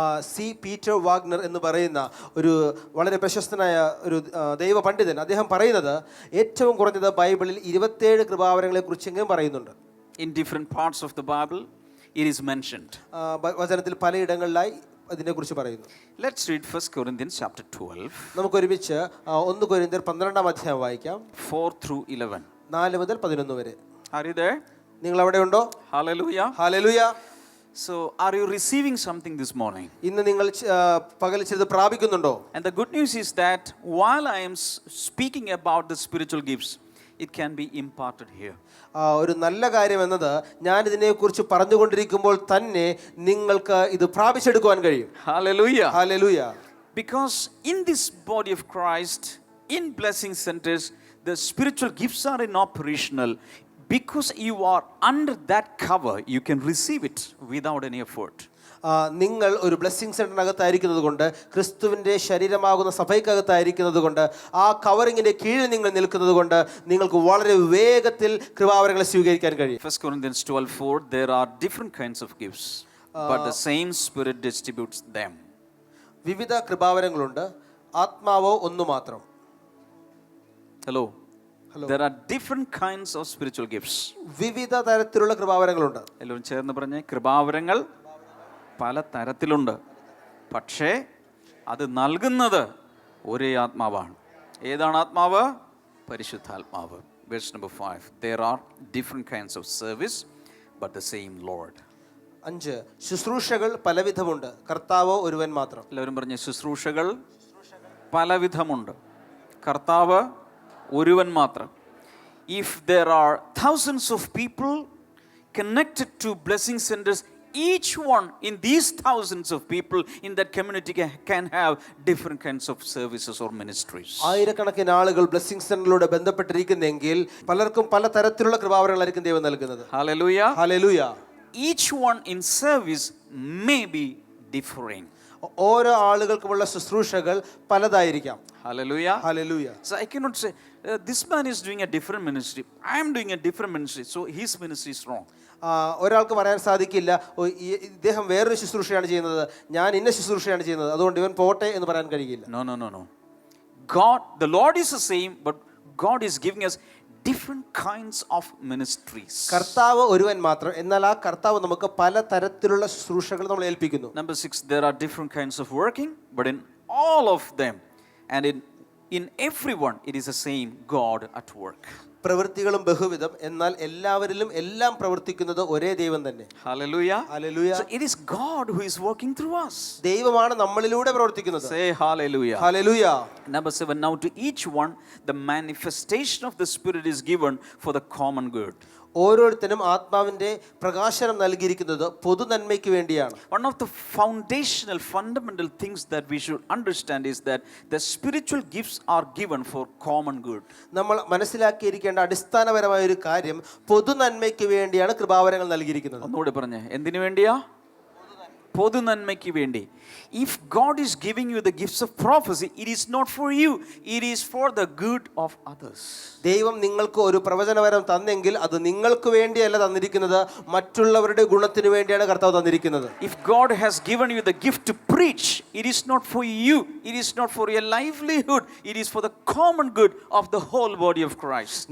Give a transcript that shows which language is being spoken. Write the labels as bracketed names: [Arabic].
[Malayalam] C Peter Wagner എന്ന് പറയുന്ന ഒരു വളരെ പ്രശസ്തനായ ഒരു ദൈവ പണ്ഡിതൻ, അദ്ദേഹം പറയുന്നത് ഏറ്റവും കുറഞ്ഞത് ബൈബിളിൽ 27 കൃപാവരങ്ങളെ കുറിച്ചെങ്കിലും പറയുന്നുണ്ട്. [English] In different parts of the Bible it is mentioned. [Malayalam] വചനത്തിൽ പലയിടങ്ങളിലായി അതിനെക്കുറിച്ച് പറയുന്നു. [English] Let's read 1 Corinthians chapter 12. [Malayalam] നമുക്ക് ഒരുമിച്ച് 1 കൊരിന്ത്യർ 12 വായിക്കാം. [English] 4 through 11. [Malayalam] 4 മുതൽ 11 വരെ. [English] Are you there? [Malayalam] നിങ്ങൾ അവിടെ ഉണ്ടോ? [English] Hallelujah. [Malayalam] Hallelujah. [English] So, are you receiving something this morning? [Malayalam] ഇന്ന് നിങ്ങൾ പകൽ ചിലത് പ്രാപിക്കുന്നുണ്ടോ? [English] And the good news is that while I am speaking about the spiritual gifts, it can be imparted here. [Malayalam] ഒരു നല്ല കാര്യം എന്നത് ഞാൻ ഇതിനെക്കുറിച്ച് പറഞ്ഞുകൊണ്ടിരിക്കുമ്പോൾ തന്നെ നിങ്ങൾക്ക് ഇത് പ്രാപിച്ചെടുക്കുവാൻ കഴിയും. [English] Hallelujah. [Malayalam] Hallelujah. [English] Because in this body of Christ, in blessing centers, the spiritual gifts are in operational. Because you are under that cover, you can receive it without any effort. [Malayalam] നിങ്ങൾ ഒരു ബ്ലെസ്സിങ് സെന്ററിനകത്തായിരിക്കുന്നത് കൊണ്ട്, ക്രിസ്തുവിൻ്റെ ശരീരമാകുന്ന സഭയ്ക്കകത്തായിരിക്കുന്നത് കൊണ്ട്, ആ കവറിങ്ങിൻ്റെ കീഴിൽ നിങ്ങൾ നിൽക്കുന്നത് കൊണ്ട് നിങ്ങൾക്ക് വളരെ വേഗത്തിൽ കൃപാവരങ്ങളെ സ്വീകരിക്കാൻ കഴിയും. [English] 1 Corinthians 12:4, there are different kinds of gifts, but the same Spirit distributes them. [Malayalam] വിവിധ കൃപാവരങ്ങളുണ്ട്, ആത്മാവോ ഒന്നു മാത്രം. [English] Hello. There are different kinds of spiritual gifts. [Malayalam] വിവിധ തരത്തിലുള്ള കൃപാവരങ്ങളുണ്ട്. എല്ലാവരും ചേർന്ന് പറഞ്ഞേ, കൃപാവരങ്ങൾ പല തരത്തിലുണ്ട്, പക്ഷേ അത് നൽകുന്നത് ഒരേ ആത്മാവാണ്. ഏതാണ് ആത്മാവ്? പരിശുദ്ധാത്മാവ്. [English] Verse number 5, there are different kinds of service, but the same Lord. [Malayalam] 5, ശുശ്രൂഷകൾ പലവിധമുണ്ട്, കർത്താവോ ഒരുവൻ മാത്രം. എല്ലാവരും പറഞ്ഞേ, ശുശ്രൂഷകൾ പലവിധമുണ്ട്, കർത്താവ് ഒരുവൻ മാത്രം. [English] If there are thousands of people connected to blessing centers, each one in these thousands of people in that community can have different kinds of services or ministries. [Malayalam] ആയിരക്കണക്കിന് ആളുകൾ ബ്ലെസ്സിംഗ് സെന്ററിലൂടെ ബന്ധപ്പെട്ടിരിക്കുന്നെങ്കിൽ പലർക്കും പല തരത്തിലുള്ള കൃപാവരങ്ങളായിരിക്കും ദൈവം നൽകുന്നത്. [English] Hallelujah. [Malayalam] Hallelujah. [English] Each one in service may be differing. [Malayalam] ഓരോ ആളുകൾക്കുമുള്ള ശുശ്രൂഷകൾ പലതായിരിക്കാം. [English] Hallelujah. [Malayalam] Hallelujah. [English] So I cannot say this man is doing a different ministry, I am doing a different ministry, so his ministry is wrong. [Malayalam] ഒരാൾക്ക് പറയാൻ സാധിക്കില്ല, ഇദ്ദേഹം വേറൊരു ശുശ്രൂഷയാണ് ചെയ്യുന്നത്, ഞാൻ ഇന്ന ശുശ്രൂഷയാണ് ചെയ്യുന്നത്, അതുകൊണ്ട് ഇവൻ പോട്ടെ എന്ന് പറയാൻ കഴിയില്ല. [English] No. God, the Lord is the same, but God is giving us different kinds of ministries. [Malayalam] കർത്താവ് ഒരുവൻ മാത്രം, എന്നാൽ ആ കർത്താവ് നമുക്ക് പല തരത്തിലുള്ള ശുശ്രൂഷകൾ നമ്മൾ ഏൽപ്പിക്കുന്നു. [English] Number 6, there are different kinds of working, but in all of them and in everyone it is the same God at work. [Malayalam] പ്രവൃത്തികളും ബഹുവിധം, എന്നാൽ എല്ലാവരിലും എല്ലാം പ്രവർത്തിക്കുന്നത് ഒരേ ദൈവം തന്നെ. [English] Hallelujah. [Malayalam] Hallelujah. [English] So it is God who is working through us. [Malayalam] ദൈവമാണ് നമ്മളിലൂടെ പ്രവർത്തിക്കുന്നത്. [English] Say hallelujah. [Malayalam] Hallelujah. [English] Number 7, now to each one the manifestation of the Spirit is given for the common good. [Malayalam] ഓരോരുത്തരും ആത്മാവിന്റെ പ്രകാശനം നൽകിയിരിക്കുന്നത് പൊതു നന്മയ്ക്ക് വേണ്ടിയാണ്. [English] One of the foundational fundamental things that we should understand is that the spiritual gifts are given for common good. [Malayalam] നമ്മൾ മനസ്സിലാക്കിയിരിക്കേണ്ട അടിസ്ഥാനപരമായ ഒരു കാര്യം, പൊതു നന്മയ്ക്ക് വേണ്ടിയാണ് കൃപാവരങ്ങൾ നൽകിയിരിക്കുന്നത്. ഒന്നുകൂടെ പറഞ്ഞേ, എന്തിനു വേണ്ടിയാ? പൊതു നന്മയ്ക്ക് വേണ്ടി. [English] If God is giving you the gifts of prophecy, it is not for you, it is for the good of others. [Malayalam] ദൈവം നിങ്ങൾക്ക് ഒരു പ്രവചനവരം തന്നെങ്കിൽ അത് നിങ്ങൾക്ക് വേണ്ടിയല്ല തന്നിരിക്കുന്നത്, മറ്റുള്ളവരുടെ ഗുണത്തിന് വേണ്ടിയാണ് കർത്താവ് തന്നിരിക്കുന്നത്. [English] If God has given you the gift to preach, it is not for you, it is not for your livelihood, it is for the common good of the whole body of Christ.